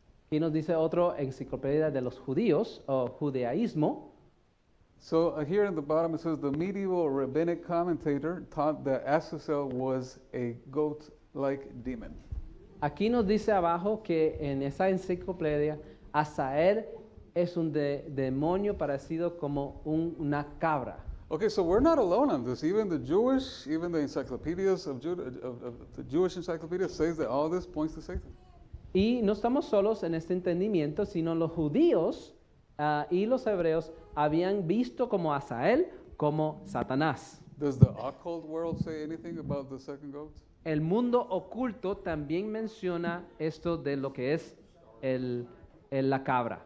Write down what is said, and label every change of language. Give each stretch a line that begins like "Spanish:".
Spanish: Y nos dice otro enciclopedia de los judíos o judaísmo.
English: So here at the bottom it says the medieval rabbinic commentator taught that Azazel was a goat-like demon.
Spanish: Aquí nos dice abajo que en esa enciclopedia Azazel es un demonio parecido como una cabra.
English: Okay, so we're not alone on this. Even the encyclopedias of the Jewish encyclopedia says that all this points to Satan.
Spanish: Y no estamos solos en este entendimiento, sino los judíos y los hebreos habían visto como Azazel como Satanás.
English: Does the occult world say anything about the second goat?
Spanish: El mundo oculto también menciona esto de lo que es la cabra.